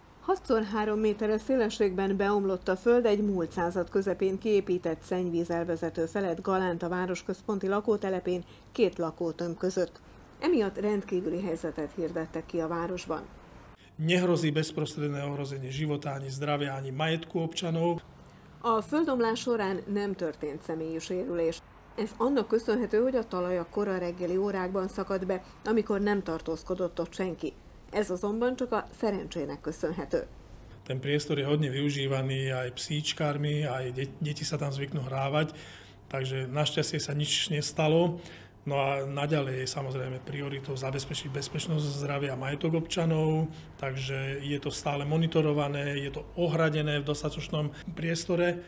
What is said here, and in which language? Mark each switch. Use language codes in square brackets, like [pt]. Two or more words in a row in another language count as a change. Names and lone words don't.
[hu] 6x3 méteres szélességben beomlott a föld egy múlt század közepén kiépített szennyvízelvezető felett Galánt a városközponti lakótelepén 2 lakótömb között. Emiatt rendkívüli helyzetet hirdettek ki a városban. [sk] Nehrozí bezprostredné ohrozenie života, ani zdravia, ani majetku občanov. [hu] A földomlás során nem történt személyi sérülés. Ez annak köszönhető, hogy a talaj a kora reggeli órákban szakadt be, amikor nem tartózkodott ott senki. Ez azonban csak a szerencsének köszönhető. [sk] Ten priestor je hodne využívaný aj psíčkármi, aj deti sa tam zvyknú hrávať, takže našťastie sa nič nestalo. No a naďalej je samozrejme prioritou zabezpečiť bezpečnosť, zdravia a majetok občanov, takže je to stále monitorované, je to ohradené v dostatočnom priestore.